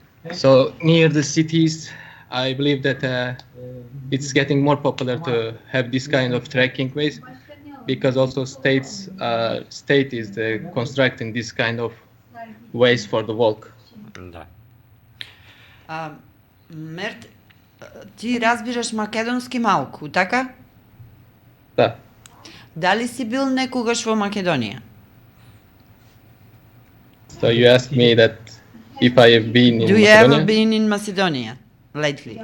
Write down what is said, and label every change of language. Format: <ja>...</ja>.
<en>So near the cities, I believe that it's getting more popular to have this kind of trekking ways, because also state is constructing this kind of ways for the walk.</en> <mk>Да. Мерт, ти разбираш македонски малку, така? Да. Дали си бил некогаш во Македонија?</mk> <en>So you asked me that if I have been in Do you Macedonia? ever been in Macedonia lately?</en>